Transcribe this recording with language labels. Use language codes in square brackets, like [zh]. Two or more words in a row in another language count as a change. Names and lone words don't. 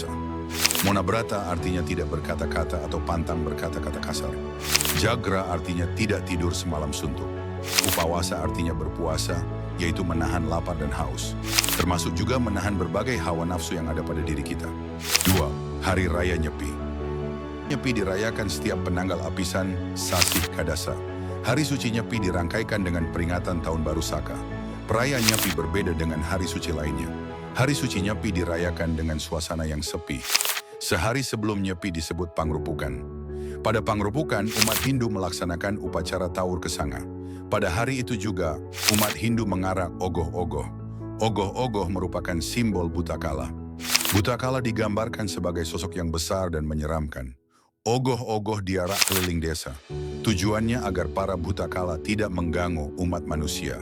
[id] Mona Brata artinya tidak berkata-kata atau pantang berkata-kata kasar. Jagra artinya tidak tidur semalam suntuk. Upawasa artinya berpuasa, yaitu menahan lapar dan haus, termasuk juga menahan berbagai hawa nafsu yang ada pada diri kita. 2. Hari Raya Nyepi. Nyepi dirayakan setiap penanggal apisan Sasih Kadasa. Hari suci Nyepi dirangkaikan dengan peringatan Tahun Baru Saka. Perayaan Nyepi berbeda dengan hari suci lainnya. Hari suci Nyepi dirayakan dengan suasana yang sepi. Sehari sebelum Nyepi disebut Pangrupukan. Pada Pangrupukan, umat Hindu melaksanakan upacara Taur Kesanga. Pada hari itu juga, umat Hindu mengarak ogoh-ogoh. Ogoh-ogoh merupakan simbol Butakala. Butakala digambarkan sebagai sosok yang besar dan menyeramkan. Ogoh-ogoh diarak keliling desa. Tujuannya agar para Butakala tidak mengganggu umat manusia.